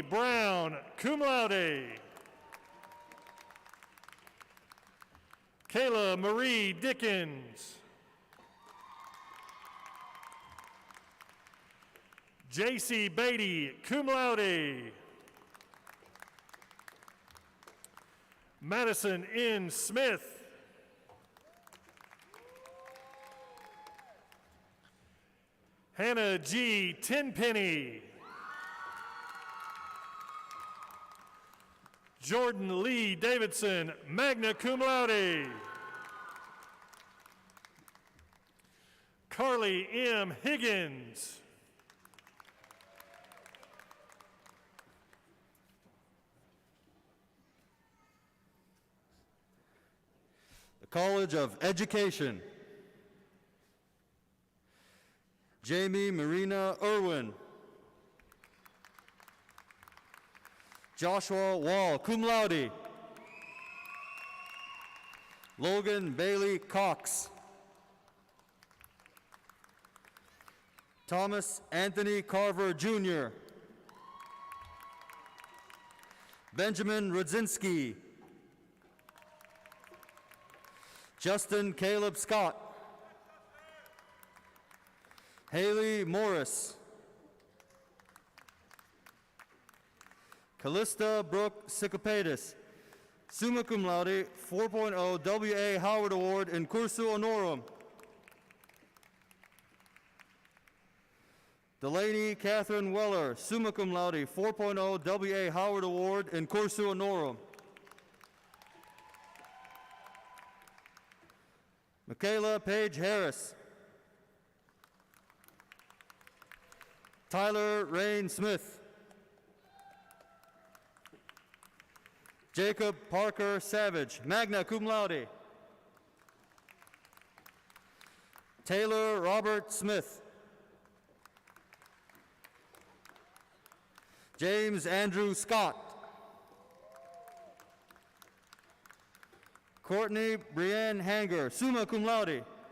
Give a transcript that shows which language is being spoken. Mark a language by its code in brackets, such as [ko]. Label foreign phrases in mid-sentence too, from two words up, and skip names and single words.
[en] Brown, [la] cum laude. [en] Kayla Marie Dickens. J.C. Beatty, [la] cum laude. [en] Madison N. Smith. Hannah G. Tenpenny. Jordan Lee Davidson, [la] magna cum laude. [en] Carly M. Higgins. The College of Education. Jamie Marina Irwin. Joshua Wall, [la] cum laude. [en] Logan Bailey Cox. Thomas Anthony Carver Jr. Benjamin Rudzinski. Justin Caleb Scott. Haley Morris. Callista Brooke Sycopatis, [la] summa cum laude, [en] 4.0 W.A. Howard Award [la] in cursu honorum. [en] Delaney Catherine Weller, [la] summa cum laude, [en] 4.0 W.A. [la] Howard Award in cursu honorum. [en] Michaela Page Harris. Tyler Rain Smith. Jacob Parker Savage, [la] magna cum laude. [en] Taylor Robert Smith. James Andrew Scott. Courtney Brienne Hanger, [la] summa cum laude.